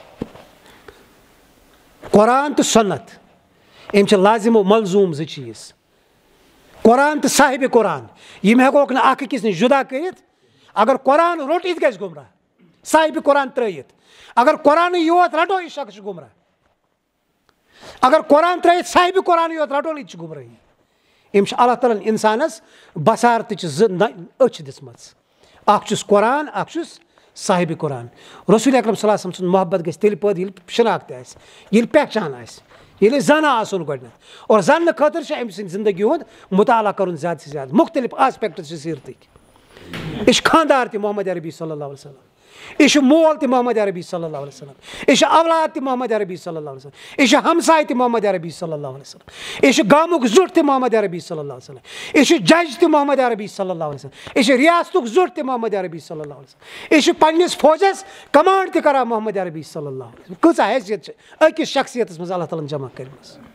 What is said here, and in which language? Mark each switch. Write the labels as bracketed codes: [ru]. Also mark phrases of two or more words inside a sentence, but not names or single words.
[ks] قرآن تہٕ سُنت أمۍ چھِ لازِم و ملزوٗم زٕ چیٖز قرآن تہٕ صاحبِ قرآن یِم ہٮ۪کوکھ نہٕ اکھ أکِس نِش جُدا کٔرِتھ اگر قرآن روٚٹ یہِ تہِ گژھِ گُمراہ صاحبِ قرآن ترٛٲیِتھ اگر قرآنٕے یوت رٹو یہِ شخص چھُ گُمراہ اگر قرآن ترٛٲیِتھ صاحبِ قرآنٕے یوت رٹو نہٕ یہِ تہِ چھُ گُمرٲہی أمۍ چھِ اللہ تعالیٰ ہن اِنسانس بصارتٕچہِ زٕ أچھ دِژمٕژ اکھ چھُس قرآن اکھ چھُس صاحبِ قرآن رسول اکرم [ar] صلی اللہ علیہ وسلم [ks] سُنٛد محبت گژھِ تیٚلہِ پٲدٕ ییٚلہِ شناخت آسہِ ییٚلہِ پہچان آسہِ ییٚلہِ أسۍ زانان آسو گۄڈنٮ۪تھ اور زاننہٕ خٲطرٕ چھُ أمۍ سٕنٛدِ زندگی ہُنٛد مُطالعہ کرُن [ur] زیادٕ سے زیادٕ [ks] مُختٔلِف آسپیکٹٕس چھِ سیٖرتٕکۍ یہِ چھُ خانٛدار تہِ محمد عربی [ar] صلی اللہ علیہ [ks] وسلم یہِ چھُ مول تہِ محمد عربی [ar] صلی اللہ علیہ وسلم [ks] یہِ چھُ اولاد تہِ محمد عربی [ar] صلی اللہ علیہ وسلم [ks] یہِ چھُ ہمساے تہِ محمد عربی [ar] صلی اللہ علیہ وسلم [ks] یہِ چھُ گامُک زیُٹھ تہِ محمد عربی [ar] صلی اللہ علیہ وسلم [ks] یہِ چھُ جج تہِ محمد عربی [ar] صلی اللہ علیہ وسلم [ks] یہِ چھُ ریاستُک زیُٹھ تہِ محمد عربی [ar] صلی اللہ علیہ وسلم [ks] یہِ چھُ پننِس فوجس کمانڈ تہِ کران محمد عربی [ar] صلی اللہ علیہ وسلم [ks] کۭژاہ حیثیت چھِ أکِس شخصیتس منٛز اللہ تعالیٰ ہن جمع کٔرمٕژ